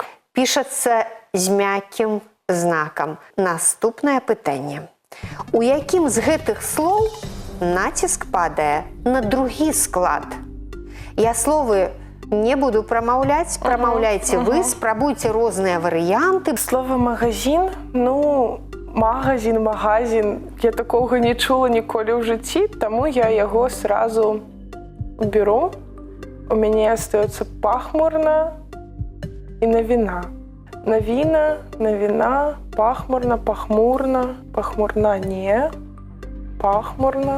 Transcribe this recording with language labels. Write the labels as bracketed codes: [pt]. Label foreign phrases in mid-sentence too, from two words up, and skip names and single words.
[be] пішацца з мяккім знакам. Наступнае пытанне. У якім з гэтых слоў націск падае на другі склад? Я словы не буду прамаўляць, прамаўляйце вы, спрабуйце розныя варыянты. Слово «магазин», ну, магазин, я такога не чула ніколі ў жыцці, таму я яго сразу беру. У мяне остается пахмурна і навіна. Навіна, пахмурна, пахмурна не, пахмурна.